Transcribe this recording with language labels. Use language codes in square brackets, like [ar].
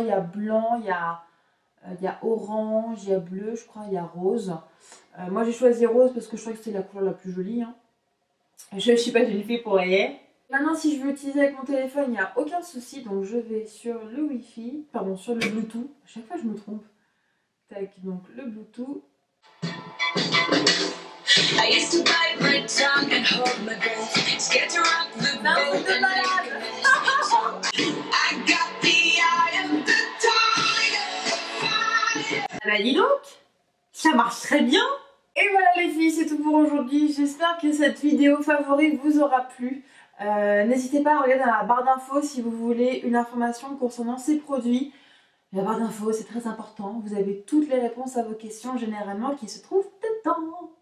[fr] Il y a blanc, il y a orange, il y a bleu, je crois, il y a rose. Moi j'ai choisi rose parce que je crois que c'était la couleur la plus jolie. Hein. Je sais pas, je l'ai fait pour rien. Maintenant si je veux utiliser avec mon téléphone, il n'y a aucun souci. Donc je vais sur le Wi-Fi, pardon, sur le Bluetooth. À chaque fois je me trompe. Tac, donc le Bluetooth. [en] I used to bite my tongue and hold my breath, scared to rock the boat and I got the eye of the tiger. [fr] Ah bah dis donc, ça marche très bien. Et voilà les filles, c'est tout pour aujourd'hui. J'espère que cette vidéo favorite vous aura plu. N'hésitez pas à regarder dans la barre d'infos si vous voulez une information concernant ces produits. La barre d'infos, c'est très important. Vous avez toutes les réponses à vos questions généralement qui se trouvent dedans.